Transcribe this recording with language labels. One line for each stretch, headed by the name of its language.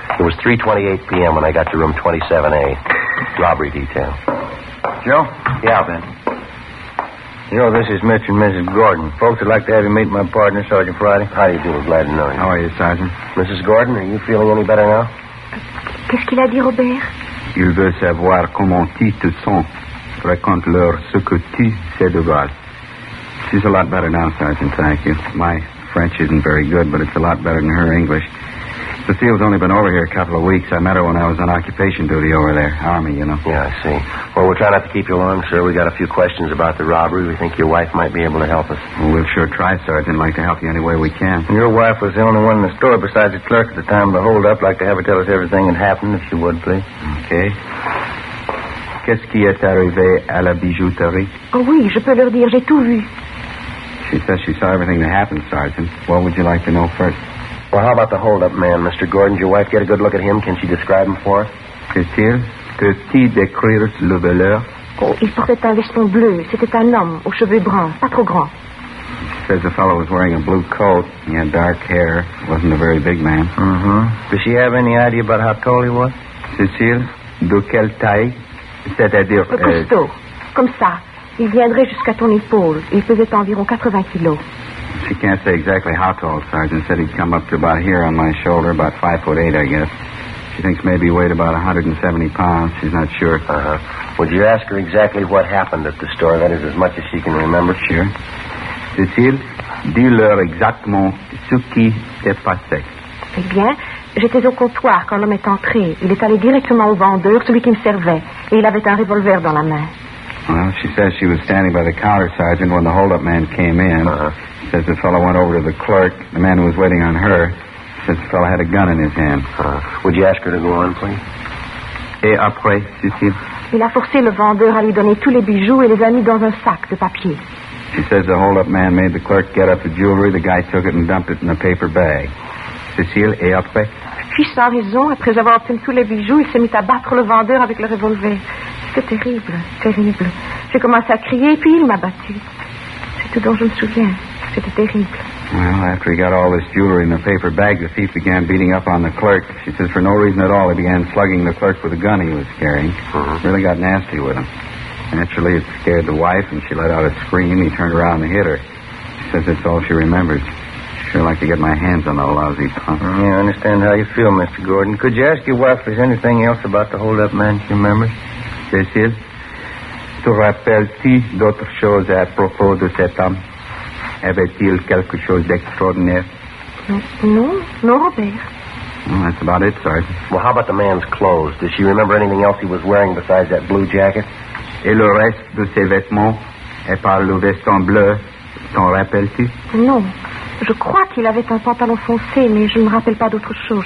English: It was 3:28 p.m. when I got to room 27A. Robbery detail. Joe? Yeah, Ben. You know, this is Mr. and Mrs. Gordon. Folks would like to have you meet my partner, Sergeant Friday. How do you do? Glad to know you. How are you, Sergeant? Mrs. Gordon, are you feeling any better now?
French: Qu'est-ce qu'il a dit, Robert? Il veut savoir comment tu te sens. Raconte-leur ce que tu sais de grâce.
English: She's a lot better now, Sergeant, thank you. My French isn't very good, but it's a lot better than her English. Cecile's only been over here a couple of weeks. I met her when I was on occupation duty over there. Army, you know. Yeah, I see. Well, we'll try not to keep you long, sir. We got a few questions about the robbery. We think your wife might be able to help us. Well, we'll sure try, Sergeant. Like to help you any way we can. Your wife was the only one in the store besides the clerk at the time of the hold-up. Like to have her tell us everything that happened, if she would, please. Okay.
French: Qu'est-ce qui est arrivé à la bijouterie? Oh oui, je peux leur dire, j'ai tout vu.
English: She says she saw everything that happened, Sergeant. What would you like to know first? Well, how about the hold-up man, Mr. Gordon? Did your wife get a good look at him? Can she describe him for us?
French: Cécile, peux-tu décrire le voleur? Oh, il portait un veston bleu. C'était un homme aux cheveux bruns, pas trop grands.
English: She says the fellow was wearing a blue coat. He had dark hair. Wasn't a very big man. Mm-hmm. Does she have any idea about how tall he was?
French: Cécile, de quelle taille? C'est-à-dire... Costaud, comme ça. Il viendrait jusqu'à ton épaule. Il pesait environ 80 kilos.
English: She can't say exactly how tall, Sergeant. Said he'd come up to about here on my shoulder, about 5'8", I guess. She thinks maybe he weighed about 170 pounds. She's not sure. Uh-huh. Would you ask her exactly what happened at the store? That is, as much as she can remember. Sure.
French: Cécile, dis-leur exactement ce qui s'est passé. Eh bien, j'étais au comptoir quand l'homme est entré. Il est allé directement au vendeur, celui qui me servait. Et il avait un revolver dans la main.
English: Well, she says she was standing by the counter, Sergeant, when the hold-up man came in. Uh-huh. Says the fellow went over to the clerk, the man who was waiting on her. Says the fellow had a gun in his hand. Would you ask her to go on, please?
French: Et après, Cécile? Il a forcé le vendeur à lui donner tous les bijoux et les a mis dans un sac de papier.
English: She says the hold-up man made the clerk get up the jewelry. The guy took it and dumped it in a paper bag.
French: Cécile, et après? Puis, sans raison, après avoir obtenu tous les bijoux, il s'est mis à battre le vendeur avec le revolver. C'était terrible, terrible. J'ai commencé à crier, puis il m'a battu. C'est tout dont je me souviens. C'était terrible.
English: Well, after he got all this jewelry in the paper bag, the thief began beating up on the clerk. She says for no reason at all, he began slugging the clerk with a gun he was carrying. Really got nasty with him. Naturally, it scared the wife, and she let out a scream. He turned around and hit her. She says that's all she remembers. Sure like to get my hands on the lousy punk. Yeah, I understand how you feel, Mr. Gordon. Could you ask your wife if there's anything else about the hold-up man she remembers?
French: Cécile, te rappelles-tu d'autres choses à propos de cet homme? Avait-il quelque chose d'extraordinaire? Non, Robert.
English: Well, that's about it, Sergeant. Well, how about the man's clothes? Does she remember anything else he was wearing besides that blue jacket?
French: Et le reste de ses vêtements est par le veston bleu. T'en rappelles-tu? Non. Je crois qu'il avait un pantalon foncé, mais je ne me rappelle pas d'autre chose.